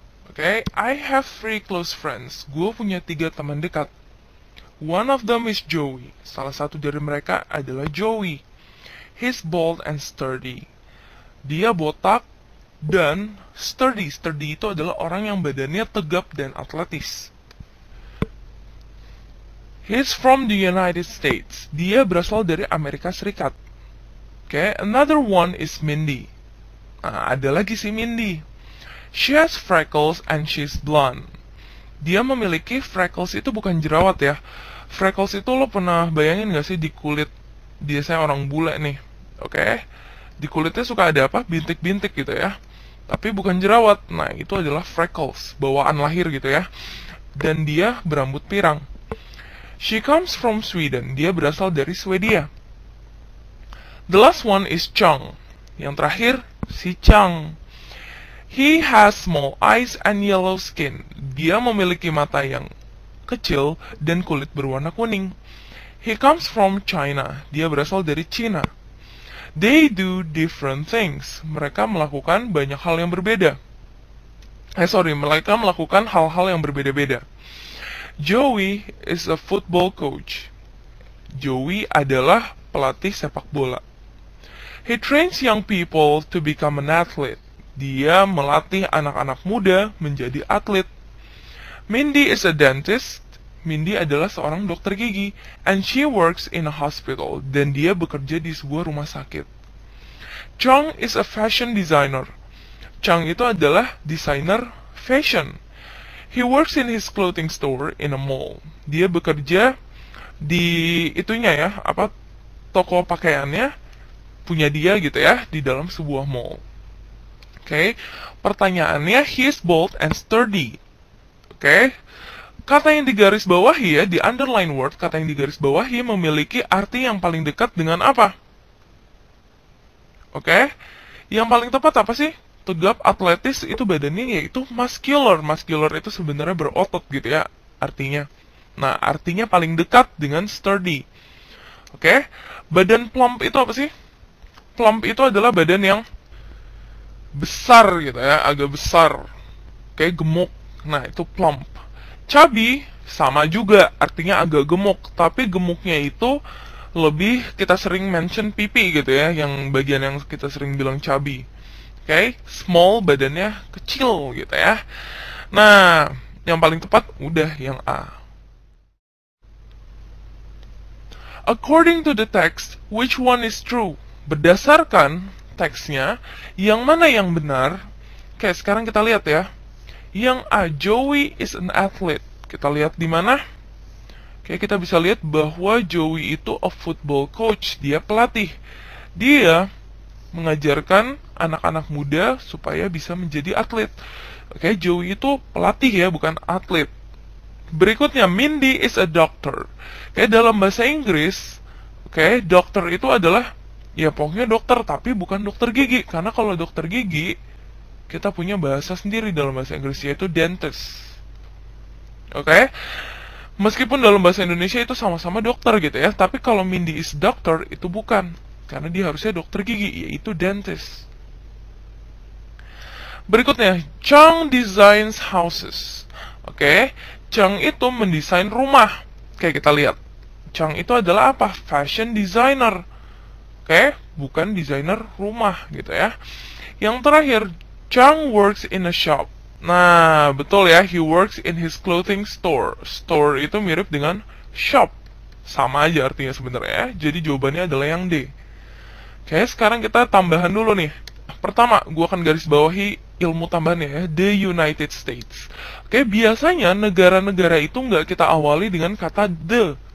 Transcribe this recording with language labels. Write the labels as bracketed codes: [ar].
[en] Oke, I have 3 close friends. [id] Gue punya 3 teman dekat. [en] One of them is Joey. [id] Salah satu dari mereka adalah Joey. [en] He's bald and sturdy. [id] Dia botak dan sturdy. Sturdy itu adalah orang yang badannya tegap dan atletis. [en] He's from the United States. [id] Dia berasal dari Amerika Serikat. Oke, [en] another one is Mindy. [id] Nah, ada lagi si Mindy. [en] She has freckles and she's blonde. [id] Dia memiliki freckles, itu bukan jerawat ya. Freckles itu lo pernah bayangin gak sih di kulit biasanya orang bule nih. Oke. Di kulitnya suka ada apa? Bintik-bintik gitu ya. Tapi bukan jerawat. Nah, itu adalah freckles, bawaan lahir gitu ya. Dan dia berambut pirang. [en] She comes from Sweden. [id] Dia berasal dari Swedia. [en] The last one is Chang. [id] Yang terakhir si Chang. [en] He has small eyes and yellow skin. [id] Dia memiliki mata yang kecil dan kulit berwarna kuning. [en] He comes from China. [id] Dia berasal dari Cina. [en] They do different things. [id] Mereka melakukan banyak hal yang berbeda. Mereka melakukan hal-hal yang berbeda-beda. [en] Joey is a football coach. [id] Joey adalah pelatih sepak bola. [en] He trains young people to become an athlete. [id] Dia melatih anak-anak muda menjadi atlet. [en] Mindy is a dentist. [id] Mindy adalah seorang dokter gigi. [en] And she works in a hospital. [id] Dan dia bekerja di sebuah rumah sakit. [en] Chang is a fashion designer. [id] Chang itu adalah desainer fashion. [en] He works in his clothing store in a mall. [id] Dia bekerja di itunya ya, toko pakaiannya punya dia gitu ya, di dalam sebuah mall. Oke, pertanyaannya, [en] he is bold and sturdy. [id] Oke, kata yang digaris bawahi ya, di underline word, kata yang digaris bawahi memiliki arti yang paling dekat dengan apa? Oke, yang paling tepat apa sih? Tegap, atletis, itu badannya yaitu muscular. Muscular itu sebenarnya berotot gitu ya, artinya. Nah, artinya paling dekat dengan sturdy. Oke, badan plump itu apa sih? Plump itu adalah badan yang besar gitu ya, agak besar, kayak gemuk. Nah, itu plump. Chubby sama juga, artinya agak gemuk, tapi gemuknya itu lebih kita sering mention pipi gitu ya, yang bagian yang kita sering bilang chubby. Small, badannya kecil gitu ya. Nah, Yang paling tepat udah yang A. [en] According to the text, which one is true? [id] Berdasarkan teksnya, yang mana yang benar? Oke, sekarang kita lihat ya. Yang A, [en] Joey is an athlete. [id] Kita lihat di mana? Oke, kita bisa lihat bahwa Joey itu [en] a football coach. [id] Dia pelatih. Dia mengajarkan anak-anak muda supaya bisa menjadi atlet. Oke, Joey itu pelatih ya, bukan atlet. Berikutnya, [en] Mindy is a doctor. [id] Oke, dalam bahasa Inggris, oke, dokter itu adalah, ya pokoknya dokter, tapi bukan dokter gigi. Karena kalau dokter gigi, kita punya bahasa sendiri dalam bahasa Inggris, yaitu dentist. Oke, meskipun dalam bahasa Indonesia itu sama-sama dokter gitu ya, tapi kalau [en] Mindy is doctor, [id] itu bukan. Karena dia harusnya dokter gigi, yaitu dentist. Berikutnya, [en] Chang designs houses. [id] Oke, Chang itu mendesain rumah. Oke, kita lihat. Chang itu adalah apa? Fashion designer. Oke, bukan desainer rumah gitu ya. [en] Yang terakhir, Chang works in a shop. [id] Nah, betul ya, [en] he works in his clothing store. [id] Store itu mirip dengan shop. Sama aja artinya sebenarnya. Jadi jawabannya adalah yang D. Oke, sekarang kita tambahan dulu nih. Pertama, gua akan garis bawahi ilmu tambahannya ya, the United States. Oke, biasanya negara-negara itu nggak kita awali dengan kata the.